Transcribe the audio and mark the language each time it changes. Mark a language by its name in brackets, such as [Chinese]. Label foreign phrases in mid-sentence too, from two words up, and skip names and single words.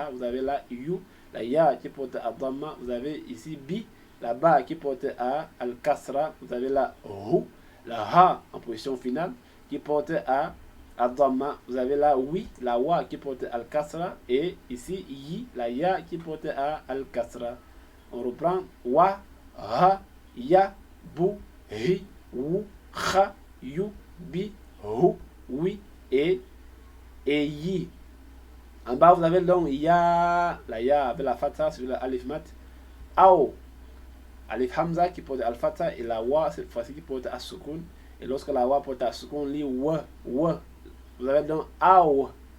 [French] Vous avez la Yu, la Ya qui porte Ad-Dhamma. Vous avez ici Bi la ba qui porte à al-kasra, vous avez la hu, la ha en position finale qui porte à dhamma, vous avez la oui, la wa qui porte al-kasra, et ici yi, la ya qui porte à al-kasra. [Arabic] On reprend wa, ha, ya, bu, hi, wu, kha, yu, bi, hu, [French] oui et yi. En bas, vous avez donc ya, la ya avec la fatha sur le [Arabic] alif mat, [French] ao, [Arabic] alif hamza [French] qui porte [Arabic] al fatha, [French] et la wa cette fois-ci qui porte à sukun. Et lorsque la wa porte à sukun, on lit wa. Vous avez donc ao.